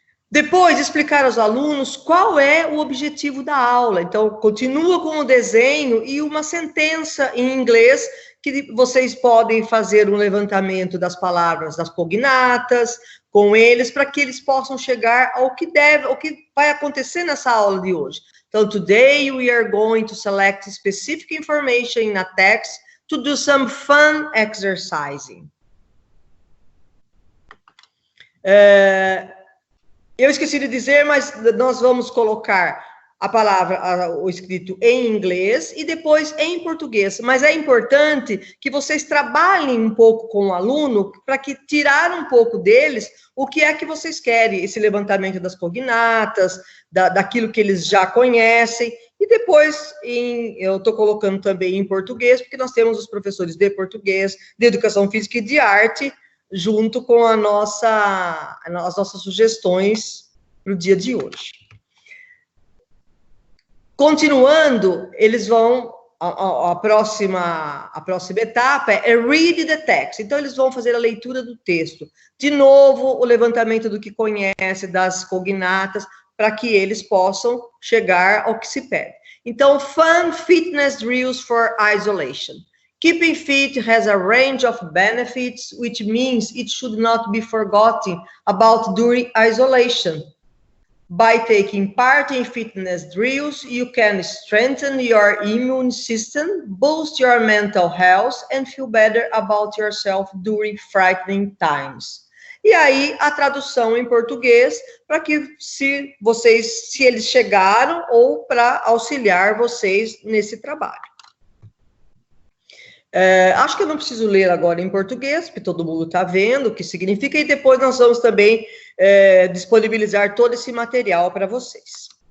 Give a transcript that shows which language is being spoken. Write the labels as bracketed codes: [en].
[pt] Depois, explicar aos alunos qual é o objetivo da aula. Então, continua com o desenho e uma sentença em inglês que vocês podem fazer um levantamento das palavras, das cognatas, com eles, para que eles possam chegar ao que vai acontecer nessa aula de hoje. [en] Então, today we are going to select specific information in a text to do some fun exercising. [pt] Eu esqueci de dizer, mas nós vamos colocar a palavra, o escrito em inglês e depois em português. Mas é importante que vocês trabalhem um pouco com o aluno para que tirar um pouco deles o que é que vocês querem, esse levantamento das cognatas, daquilo que eles já conhecem. E depois, eu estou colocando também em português, porque nós temos os professores de português, de educação física e de arte, junto com as nossas sugestões para o dia de hoje. Continuando, eles vão, a próxima etapa é [en] read the text. [pt] Então, eles vão fazer a leitura do texto. De novo, o levantamento do que conhece, das cognatas, para que eles possam chegar ao que se pede. [en] Então, fun fitness drills for isolation. Keeping fit has a range of benefits, which means it should not be forgotten about during isolation. By taking part in fitness drills, you can strengthen your immune system, boost your mental health, and feel better about yourself during frightening times. [pt] E aí, a tradução em português, para que se eles chegaram, ou para auxiliar vocês nesse trabalho. Acho que eu não preciso ler agora em português, porque todo mundo está vendo o que significa, e depois nós vamos também disponibilizar todo esse material para vocês.